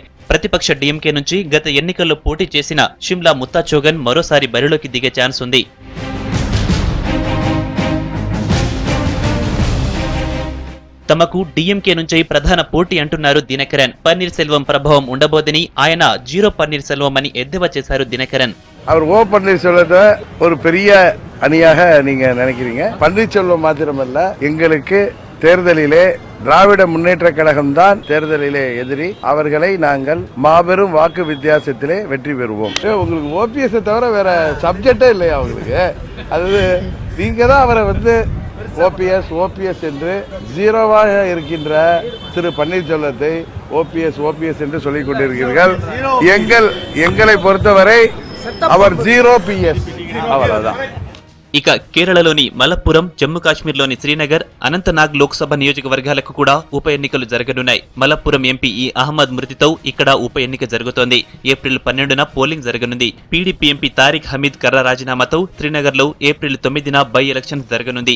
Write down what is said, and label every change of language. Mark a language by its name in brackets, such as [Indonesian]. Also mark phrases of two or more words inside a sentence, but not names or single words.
[Telugu] ప్రతిపక్ష డీఎంకే నుంచి గత ఎన్నికల్లో పోటీ చేసిన షిమ్లా ముత్తా చోగన్ మరోసారి బరిలోకి దిగే ఛాన్స్ ఉంది. తమకు డీఎంకే నుంచి ప్రధాన పోటీ అంటున్నారు దినకరన్. పన్నీర్ సెల్వం ప్రభావం ఉండబోదని ఆయన జీరో పన్నీర్ సెల్వం అని ఎద్దేవా చేశారు దినకరన్. [Tamil] அவர் ஓ பன்னீர்செல்வத்தை ஒரு பெரிய அணியாக நீங்க நினைக்கிறீங்க. பன்னீர்செல்வம் மாத்திரமல்ல, எங்களுக்கு தேர்தலிலே திராவிட முன்னேற்ற கழகம் தான் தேர்தலிலே எதிரி. அவர்களை நாங்கள் மாபெரும் வாக்கு வித்தியாசத்திலே வெற்றி பெறுவோம். உங்களுக்கு ஓபிஎஸ் தவிர வேற சப்ஜெக்டே இல்லையா உங்களுக்கு? அது நீங்க தான் அவரை ஓபிஎஸ் என்று ஜீரோவாக இருக்கின்ற திரு பன்னீர்செல்வத்தை ஓபிஎஸ் என்று சொல்லிக் கொண்டிருக்கிறீர்கள். எங்களை பொறுத்தவரை அவர் 0 PS அவ்வளவுதான். [Telugu] ఇక కేరళలోని మలప్పురం, జమ్మూ కాశ్మీర్లోని శ్రీనగర్, అనంతనాగ్ లోక్సభ నియోజకవర్గాలకు కూడా ఉప ఎన్నికలు జరగనున్నాయి. మలప్పురం ఎంపీ అహ్మద్ మృతితో ఇక్కడ ఉప ఎన్నిక జరుగుతోంది. ఏప్రిల్ 12న పోలింగ్ జరగనుంది. పీడీపీ ఎంపీ తారిక్ హమీద్ కర్ర రాజీనామాతో శ్రీనగర్లో ఏప్రిల్ 9న [English] by elections [Telugu] జరగనుంది.